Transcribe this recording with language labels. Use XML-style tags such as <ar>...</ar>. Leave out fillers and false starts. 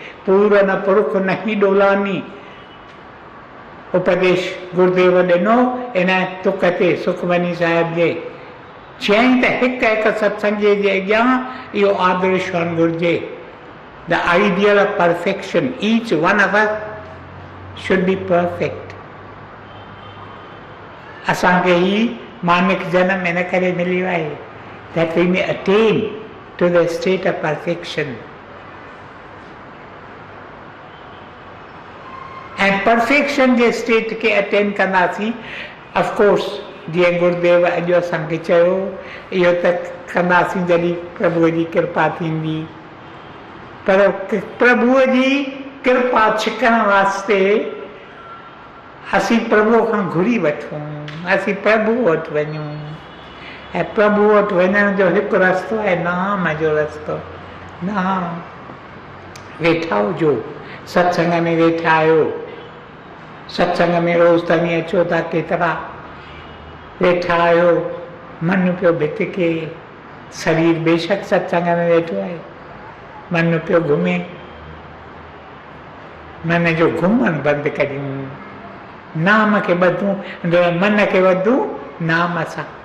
<sd>पूरन पुरुष न ही डोलानी उपदेश गुरुदेव ॾिनो इन तुक ते सुखमनी साहिब जे। चयईं त हिकु हिकु सत्संगी जे अॻियां इहो आदर्श हुअणु घुरिजे।</sd> <en>The ideal of perfection, each one of us should be perfect.</en> <sd>असांखे ही मानिक जन्म इन करे मिलियो आहे</sd> <en>that we may attain to the state of perfection.</en> <sd>ऐं परफेक्शन जे स्टेट खे अटेन कंदासीं</sd> <en>of course</en> <sd>जीअं गुरुदेव अॼु असांखे चयो इहो त कंदासीं जॾहिं प्रभुअ जी कृपा थींदी। पर प्रभुअ जी कृपा छिकण वास्ते असीं प्रभु खां घुरी वठूं, असीं प्रभु वटि वञूं। ऐं प्रभु वटि वञण जो हिकु रस्तो आहे नाम जो रस्तो। नाम वेठा हुजो, सत्संग में वेठा आहियो, सत्संग में रोज़ तव्हां अचो था, केतिरा वेठा आहियो, मन पियो भिटके, शरीर बेशक सत्संग में वेठो आहे, मन पियो घुमे, मन जो घुमण बंदि करियूं, नाम खे ॿधूं, मन खे वधूं नाम सां।</sd>